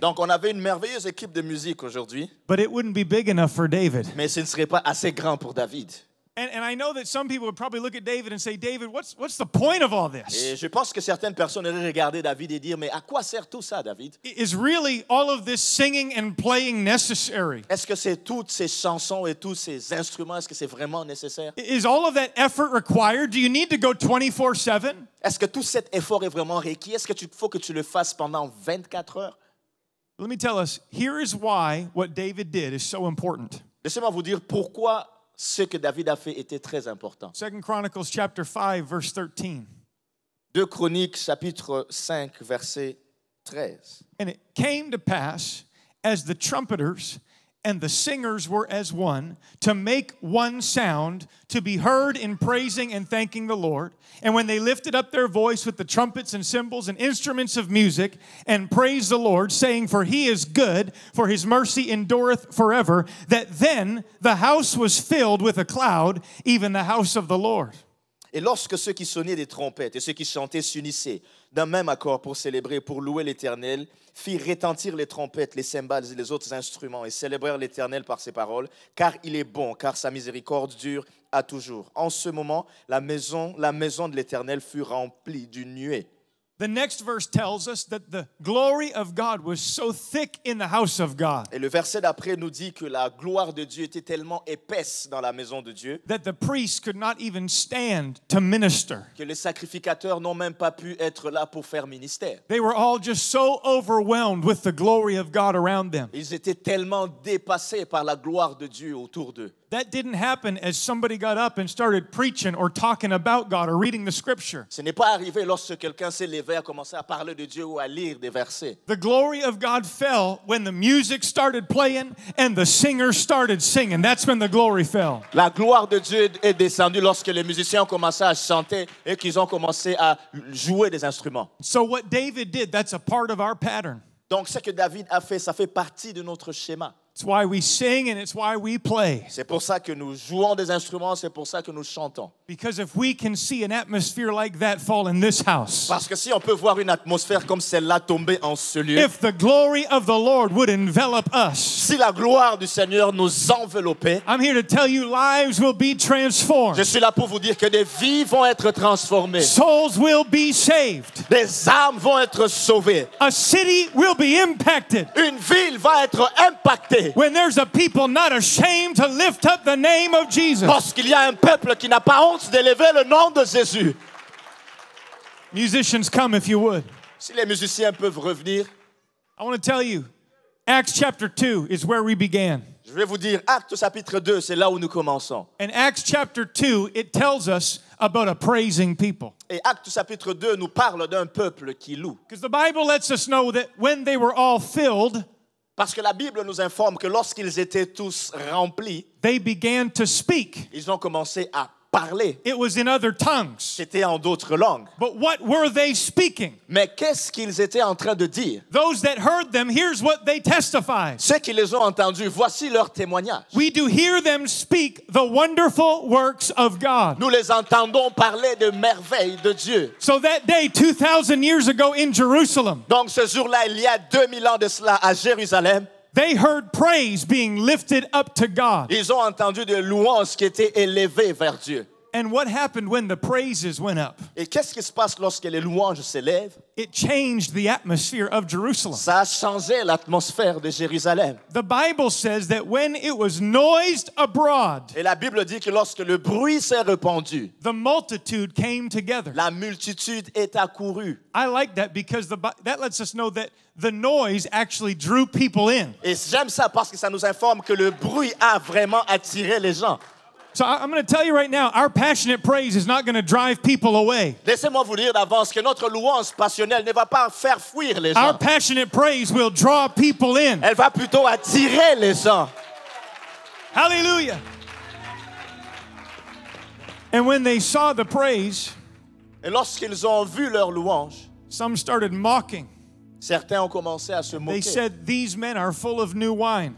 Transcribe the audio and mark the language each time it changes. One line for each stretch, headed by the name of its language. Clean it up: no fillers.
French: Donc on avait une merveilleuse équipe de musique aujourd'hui,
English: but it wouldn't be big enough for David.
French: mais ce ne serait pas assez grand pour David.
English: And I know that some people would probably look at David and say, David, what's the point of all this?
French: Et je pense que certaines personnes auraient regardé David et dire, mais à quoi sert tout ça, David?
English: Is really all of this singing and playing necessary?
French: Est-ce que c'est toutes ces chansons et tous ces instruments, est-ce que c'est vraiment nécessaire?
English: Is all of that effort required? Do you need to go 24/7?
French: Est-ce que tout cet effort est vraiment requis? Est-ce qu'il faut que tu le fasses pendant 24 heures?
English: Let me tell us, here is why what David did is so important.
French: Laissez-moi vous dire pourquoi ce que David a fait était très important.
English: 2 Chronicles chapter 5, verse 13.
French: 2 Chroniques, chapitre 5, verset 13.
English: And it came to pass, as the trumpeters and the singers were as one, to make one sound, to be heard in praising and thanking the Lord. And when they lifted up their voice with the trumpets and cymbals and instruments of music, and praised the Lord, saying, For he is good, for his mercy endureth forever, that then the house was filled with a cloud, even the house of the Lord.
French: Et lorsque ceux qui sonnaient des trompettes et ceux qui chantaient s'unissaient d'un même accord pour célébrer, pour louer l'Éternel, firent retentir les trompettes, les cymbales et les autres instruments et célébrèrent l'Éternel par ses paroles, car il est bon, car sa miséricorde dure à toujours. En ce moment, la maison de l'Éternel fut remplie d'une nuée.
English: The next verse tells us that the glory of God was so thick in the house of God
French: Et le verset d'après nous dit que la gloire de Dieu était tellement épaisse dans la maison de Dieu
English: that the priests could not even stand to minister.
French: que les sacrificateurs n'ont même pas pu être là pour faire ministère.
English: They were all just so overwhelmed with the glory of God around them.
French: Ils étaient tellement dépassés par la gloire de Dieu autour d'eux.
English: That didn't happen as somebody got up and started preaching or talking about God or reading the scripture.
French: Ce n'est pas arrivé lorsque quelqu'un s'est levé à commencer à parler de Dieu ou à lire des versets.
English: The glory of God fell when the music started playing and the singers started singing. That's when the glory fell.
French: La gloire de Dieu est descendue lorsque les musiciens ont commencé à chanter et qu'ils ont commencé à jouer des instruments.
English: So what David did, that's a part of our pattern.
French: Donc ce que David a fait, ça fait partie de notre schéma.
English: It's why we sing and it's why we play.
French: C'est pour ça que nous jouons des instruments, c'est pour ça que nous chantons.
English: Because if we can see an atmosphere like that fall in this house,
French: Parce que si on peut voir une atmosphère comme celle-là tomber en ce lieu,
English: if the glory of the Lord would envelop us,
French: si la gloire du Seigneur nous enveloppait,
English: I'm here to tell you lives will be transformed.
French: je suis là pour vous dire que des vies vont être transformées,
English: Souls will be saved.
French: des âmes vont être sauvées,
English: A city will be impacted
French: une ville va être impactée.
English: when there's a people not ashamed to lift up the name of Jesus.
French: Lorsqu'il y a un peuple qui n'a pas honte d'élever le nom de Jésus.
English: Musicians, come if you would.
French: Si les musiciens peuvent revenir,
English: I want to tell you, Acts chapter 2 is where we began.
French: je vais vous dire, Actes chapitre 2, c'est là où nous commençons.
English: In Acts chapter 2, it tells us about a praising people.
French: Et Actes chapitre 2 nous parle d'un peuple qui loue.
English: Because the Bible lets us know that when they were all filled,
French: Parce que la Bible nous informe que lorsqu'ils étaient tous remplis,
English: they began to speak.
French: ils ont commencé à parler.
English: It was in other tongues.
French: C'était en d'autres langues.
English: But what were they speaking?
French: Mais qu'est-ce qu'ils étaient en train de dire?
English: Those that heard them, here's what they testified.
French: Ceux qui les ont entendus, voici leur témoignage.
English: We do hear them speak the wonderful works of God.
French: Nous les entendons parler de merveilles de Dieu.
English: So that day, 2,000 years ago in Jerusalem,
French: Donc ce jour-là, il y a 2000 ans de cela à Jérusalem,
English: They heard praise being lifted up to God.
French: Ils ont entendu des louanges qui étaient élevées vers Dieu.
English: And what happened when the praises went up?
French: Et qu'est-ce qui se passe lorsque les louanges s'élèvent?
English: It changed the atmosphere of Jerusalem.
French: Ça a changé l'atmosphère de Jérusalem.
English: The Bible says that when it was noised abroad,
French: Et la Bible dit que lorsque le bruit s'est répandu,
English: the multitude came together.
French: la multitude est accourue.
English: I like that because that lets us know that the noise actually drew people in.
French: Et j'aime ça parce que ça nous informe que le bruit a vraiment attiré les gens.
English: So I'm going to tell you right now, our passionate praise is not going to drive people away.
French: Laissez-moi vous dire d'avance que notre louange passionnelle ne va pas faire fuir les
English: Our
French: gens.
English: passionate praise will draw people in.
French: Elle va plutôt attirer les gens.
English: Hallelujah. And when they saw the praise,
French: Et lorsqu'ils ont vu leur louange,
English: some started mocking.
French: certains ont commencé à se
English: They
French: moquer.
English: said, "These men are full of new wine."